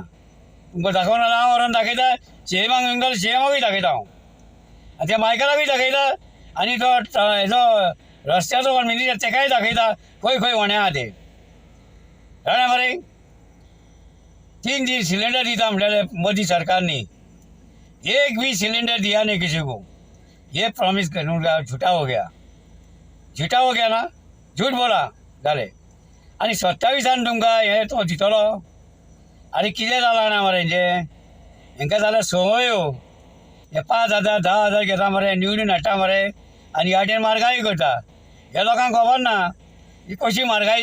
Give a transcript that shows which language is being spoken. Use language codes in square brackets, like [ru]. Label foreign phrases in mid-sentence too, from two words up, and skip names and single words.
[kok] तुमकां दाखोवन हांव व्हरोन दाखयता सीएमाकूय दाखयता हांव आनी त्या मायकलाकूय दाखयता आनी तो हेजो रस्त्याचो कोण मिनिस्टर तेकाय दाखयता खंय खंय होणे आहा ते कळ्ळें मरे. 3 सिलिंडर दिता म्हणलेले [hi] मोदी सरकारनी एक भी सिलिंडर दिया नहीं किसी को ये प्रॉमिस करूँ झूठा हो गया ना झूठ बोला [kok] जाले आनी 27 तुमकां हे तो दितलो आनी कितें जालां ना मरे हेंकां जाल्यार संवयो हे 5,000 10,000 घेता मरे निवडून हाडटा मरे आनी ह्या म्हारगाय करता हे लोकांक खबर ना ही कशी म्हारगाय